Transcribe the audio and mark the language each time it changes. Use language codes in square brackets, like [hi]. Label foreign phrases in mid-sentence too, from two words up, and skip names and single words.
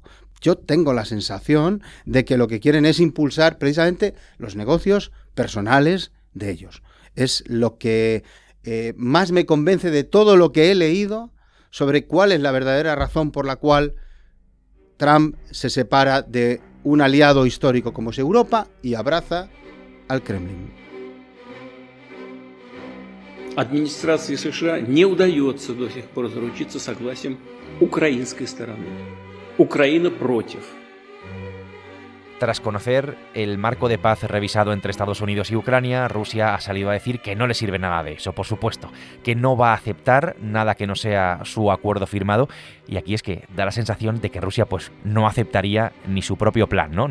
[es] Yo tengo la sensación de que lo que quieren es impulsar precisamente los negocios personales de ellos. Es lo que más me convence de todo lo que he leído sobre cuál es la verdadera razón por la cual Trump se separa de un aliado histórico como es Europa y abraza al Kremlin. [ru] Администрации США не удается до сих пор заручиться согласием украинской стороны. Украина против. [es] Tras conocer el marco de paz revisado entre Estados Unidos y Ucrania, Rusia ha salido a decir que no le sirve nada de eso, por supuesto, que no va a aceptar nada que no sea su acuerdo firmado, y aquí es que da la sensación de que Rusia pues no aceptaría ni su propio plan, ¿no?